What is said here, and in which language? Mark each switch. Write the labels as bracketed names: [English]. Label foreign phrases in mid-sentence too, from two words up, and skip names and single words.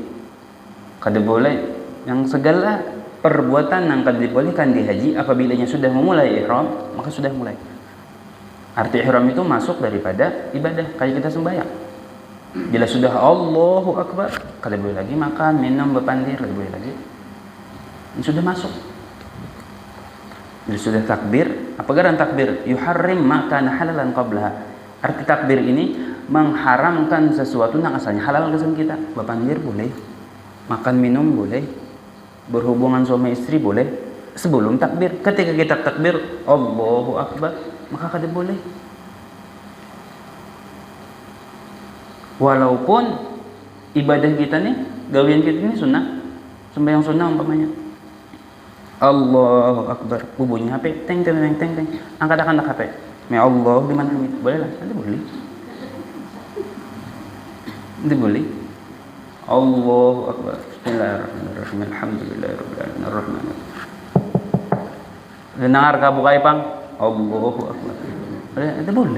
[Banjar] Kada boleh, yang segala perbuatan yang kada dibolehkan di haji apabila sudah memulai ihram, maka sudah mulai. [Indonesian] Arti ihram itu masuk daripada ibadah, kayak kita sembahyang. [Banjar] Bila sudah [Arabic] الله أكبر, [Banjar] kada boleh lagi makan, minum, berpandir, kada boleh lagi. Ini sudah masuk. Bila sudah takbir, apa garan takbir? [Arabic] يحرم ما كان حلالا قبلها. [Indonesian] Arti takbir ini mengharamkan sesuatu yang asalnya halal kesan kita. Berpandir boleh, makan minum boleh, berhubungan suami istri boleh sebelum takbir. Ketika kita takbir [Arabic] الله أكبر, [Banjar] maka kada boleh. Walaupun ibadah kita nih, gawian kita ini sunnah, sembahyang sunnah umpamanya. [Arabic] الله أكبر, [Indonesian] bunyi HP, teng teng teng teng teng, angkat HP. [Arabic] يا الله لمن حمد, [Indonesian] boleh lah, nanti boleh. Nanti boleh. [Arabic] الله أكبر، بسم الله الرحمن الرحيم، الحمد لله رب العالمين، الرحمن الرحيم. [Banjar] Dengar kabukai pang, [Arabic] الله أكبر. [Indonesian] Nanti boleh.